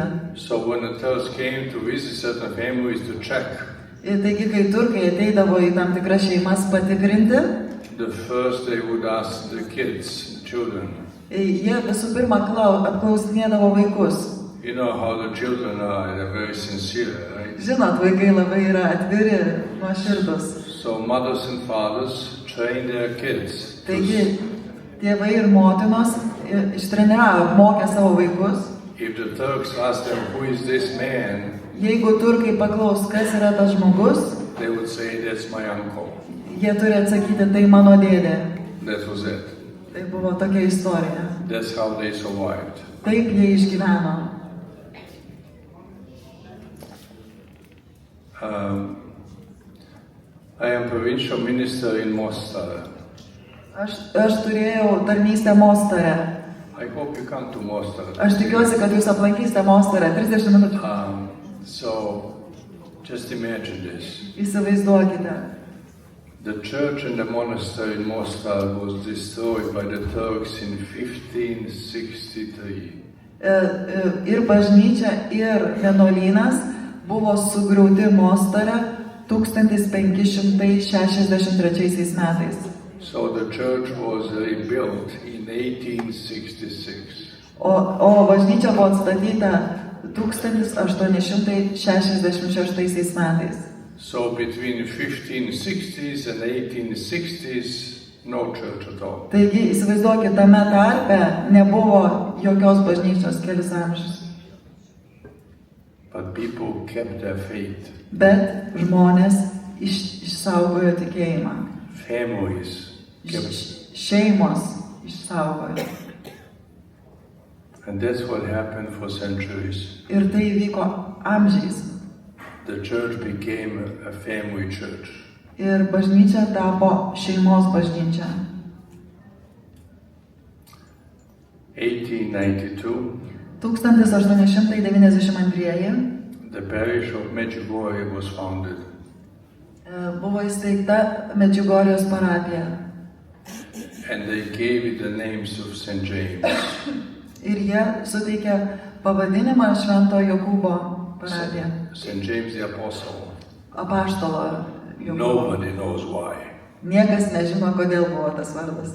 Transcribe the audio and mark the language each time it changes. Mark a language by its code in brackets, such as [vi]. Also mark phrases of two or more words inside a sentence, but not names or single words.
[en] So when the Turks came to visit certain families to check, [lt] Ir taigi, kai turkai ateidavo į tam tikras šeimas patikrinti, [en] the first they would ask the kids, the children. [lt] jie visų pirma apklausinėdavo vaikus. [en] You know how the children are, they're very sincere, right? [lt] Žinot, vaikai labai yra atviri, nuoširdus. [en] So mothers and fathers train their kids. [lt] Taigi, tėvai ir motinos ištreniravo, mokė savo vaikus. [en] If the Turks ask them, who is this man? [lt] Jeigu turkai paklaus, kas yra tas žmogus, [en] They would say, that's my uncle. [lt] jie turi atsakyti, tai mano dėdė. [en] That was it. [lt] Tai buvo tokia istorija. [en] That's how they survived. [lt] Taip jie išgyveno. [en] I am provincial minister in Mostar. [lt] Aš turėjau tarnystę Mostare. [en] I hope you come to Mostar. [lt] Aš tikiuosi, kad jūs aplankysite Mostare 30 minučių. [en] So, just imagine this. [lt] Įsivaizduokite. [en] The church and the monastery in Mostar was destroyed by the Turks in 1563. [lt] Ir bažnyčia, ir vienuolynas buvo sugriauti Mostare 1563 metais. [en] So the church was rebuilt in 1866. [lt] O bažnyčia buvo atstatyta 1866 metais. [en] So between 1560s and 1860s, no church at all. [lt] Taigi, įsivaizduokit, tame tarpe nebuvo jokios bažnyčios kelis amžius. [en] But people kept their faith. [lt] Bet žmonės išsaugojo tikėjimą. [en] Families kept. [lt] Šeimos išsaugojo. [en] And that's what happened for centuries. [lt] Ir tai vyko amžiais. [en] The church became a family church. [lt] Ir bažnyčia tapo šeimos bažnyčia. [en] 1892, [lt] 1892 [en] the parish of Medjugorje was founded. [lt] Buvo įsteigta Medžiugorjos parapija. [en] And they gave it the names of St. James. [lt] Ir jie suteikė pavadinimą Švento Jokūbo parapija. [en] St. James the Apostle. [lt] Apaštalo Jokūbo. [en] Nobody knows why. [lt] Niekas nežino, kodėl buvo tas vardas.